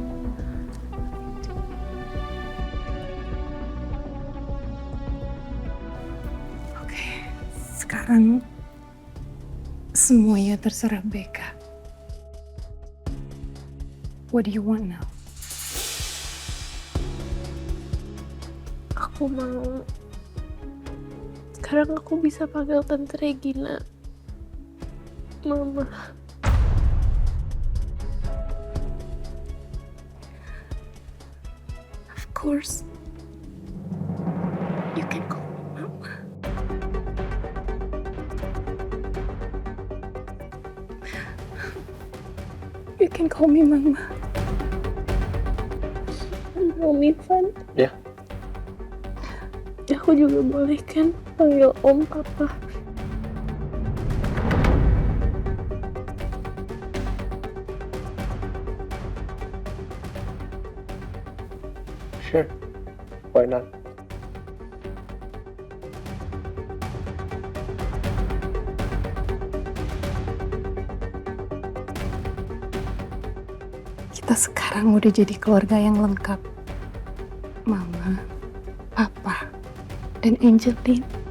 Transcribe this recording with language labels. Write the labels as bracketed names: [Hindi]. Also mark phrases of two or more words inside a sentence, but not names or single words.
[Indonesian] Oke, sekarang semuanya terserah Beka. [English] What do you want now? [Indonesian] Aku mau sekarang aku bisa panggil Tante Regina Mama. [English] Of course, you can call me Mama. You can call me Mama. [Indonesian] Om Irfan. Ya. Aku juga boleh kan panggil Om Papa. [English] Sure. Why not? [Indonesian] Kita sekarang udah jadi keluarga yang lengkap. Mama, Papa, dan Angeline.